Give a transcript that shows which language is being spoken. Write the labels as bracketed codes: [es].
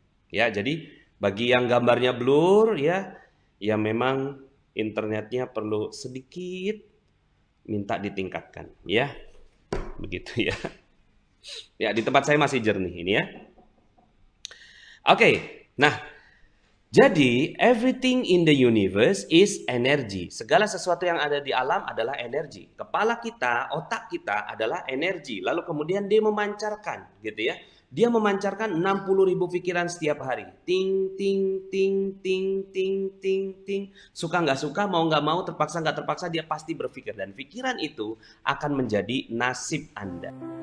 [id] Ya, jadi bagi yang gambarnya blur ya, ya memang internetnya perlu sedikit minta ditingkatkan, ya. Begitu ya. Ya, di tempat saya masih jernih ini ya. Oke. [en] Nah, jadi everything in the universe is energy. [id] Segala sesuatu yang ada di alam adalah energi. Kepala kita, otak kita adalah energi. Lalu kemudian dia memancarkan, gitu ya. Dia memancarkan 60.000 pikiran setiap hari. Ting, ting, ting, ting, ting, ting, ting. Suka nggak suka, mau nggak mau, terpaksa nggak terpaksa, dia pasti berpikir. Dan pikiran itu akan menjadi nasib Anda.